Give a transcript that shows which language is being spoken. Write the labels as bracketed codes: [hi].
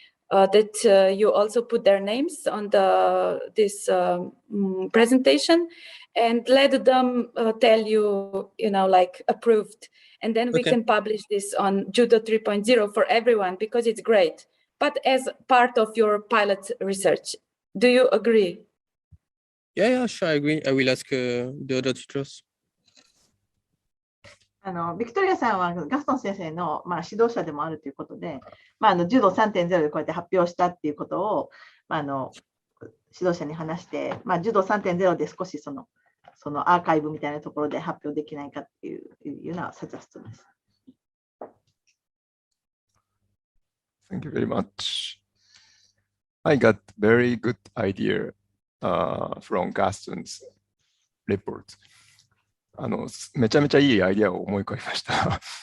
[en] That you also put their names on this presentation, and let them tell you, like approved, and then we can publish this on Judo 3.0 for everyone because it's great. But as part of your pilot research, do you agree? Yeah, sure, I agree. I will ask the other teachers. [ja] ビクトリアさんはガストン先生の、指導者でもあるということで、柔道 3.0 でこうやって発表したっていうことを、指導者に話して、柔道 3.0 で少しそのアーカイブみたいなところで発表できないかっていうようなサジェストです。 [en] Thank you very much. I got very good idea from Gaston's report. [ja] めちゃめちゃいいアイディアを思い浮かびました。